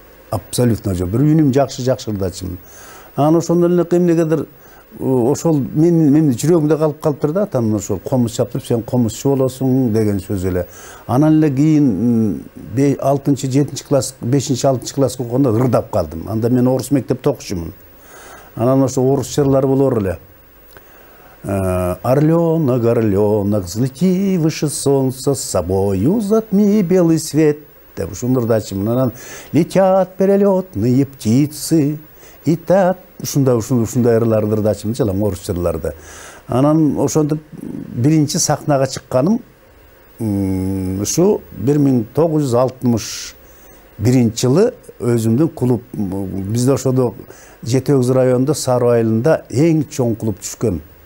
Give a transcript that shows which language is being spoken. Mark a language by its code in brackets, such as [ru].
[ky] Абсолютно жок. Бир үнүм жакшы-жакшырдачымын. Анан ошондон эле эмнегедир ошол менин жүрөгүмдө калыптыр да, атам ошол комуз чаптырып, сен комузчу болосуң деген сөз эле. Анан эле кийин 6-7 класс, 5-6 класска окуганда ырдап калдым. Анда мен орус мектепте окушумун. Анан ошо орус жырлары болор эле. [ru] Орленок, орленок, взлети выше солнца, с собою затми белый свет. [ky] Деп ушундарды ачымын. Анан [ru] летят перелетные птицы, и так [ky] ушундай ырларды ачымын, жалаң орус жырларды. Анан ошондуп биринчи сахнага чыкканым ушу 1961 жылы өзүмдүн клуб, бизде ошодо Жетөгүз районунда Сароо айылында эң чоң клуб түшкөн.